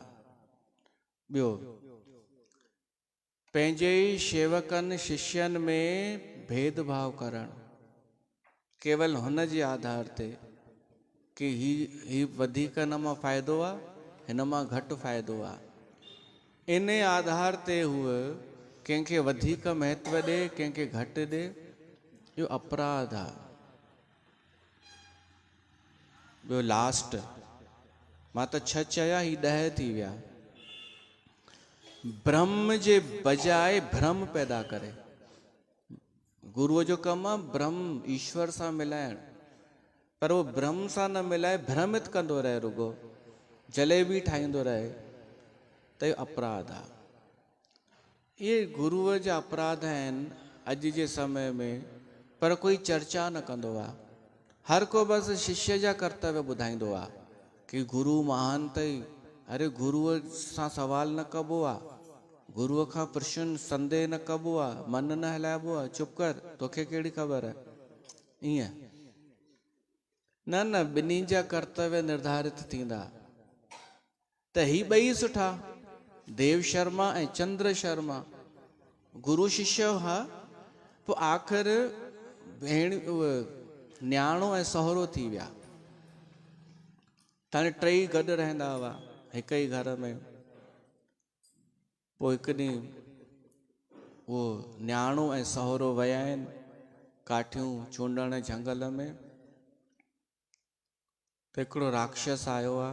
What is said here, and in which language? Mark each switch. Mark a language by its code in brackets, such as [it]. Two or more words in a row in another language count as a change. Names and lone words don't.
[sd] ॿियो, पंहिंजे ई शेवकनि शिष्यनि में भेदभाव करणु, केवल हुन जे आधार ते कि ही वधीक हिन मां फ़ाइदो आहे, हिन मां घटि फ़ाइदो आहे। इन आधार ते हूअ कंहिंखे वधीक महत्व ॾे, कंहिंखे घटि ॾे, इहो अपराध आहे। ॿियो लास्ट, मां त 6 चया, ही 10 थी विया। ब्रह्म जे बजाय भ्रम पैदा करे। गुरुअ जो कमु आहे ब्रह्म ईश्वर सां मिलाइण, पर उहो ब्रह्म सां न मिलाए भ्रमित कंदो रहे, रुगो जलेबी ठाहींदो रहे, त इहो अपराध आहे। इहे गुरुअ जा अपराध आहिनि अॼु जे समय में, पर कोई चर्चा न कंदो आहे। हर को बसि शिष्य जा कर्तव्य ॿुधाईंदो आहे कि गुरु महान अथई। अरे गुरुअ सां सवाल न कबो आहे, गुरुअ खां प्रश्न संदेह न कबो आहे, मन न हलाइबो आहे, चुप कर, तोखे कहिड़ी ख़बर आहे। ईअं न, न, ॿिन्ही जा कर्तव्य निर्धारित थींदा। त ही ॿई सुठा, देव शर्मा ऐं चंद्र शर्मा, गुरु शिष्य हुआ, पोइ आख़िर भेण न्याणो ऐं सहुरो थी विया। हाणे टई गॾु रहंदा हुआ हिक ई घर में। पोइ हिकु ॾींहुं उहो न्याणो ऐं सहुरो विया आहिनि काठियूं चूंडण झंगल में, त हिकिड़ो राक्षस आयो आहे।